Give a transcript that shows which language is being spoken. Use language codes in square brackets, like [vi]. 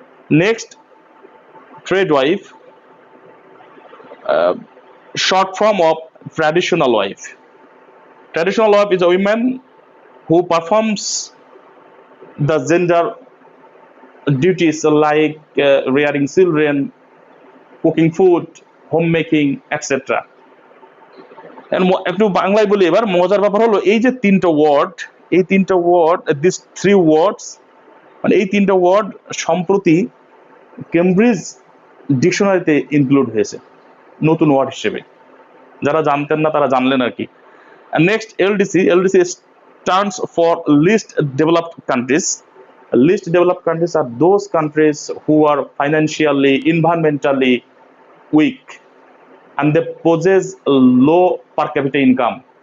[en] Next, trade wife, short form of traditional wife. Traditional wife is a woman who performs the gender duties like rearing children, cooking food, homemaking, etc. [bn] একটু বাংলায় বলি এবার। মজার ব্যাপার হলো এই যে তিনটা ওয়ার্ড, [en] this three words, [bn] মানে এই তিনটা ওয়ার্ড সম্প্রতি কেমব্রিজ ডিকশনারিতে ইনক্লুড হয়েছে নতুন ওয়ার্ড হিসেবে। যারা জানতেন না তারা জানলেন আর কি। [en] Next, LDC stands for least developed countries. Least developed countries are those countries who are financially, environmentally weak, and they possess a low per capita income.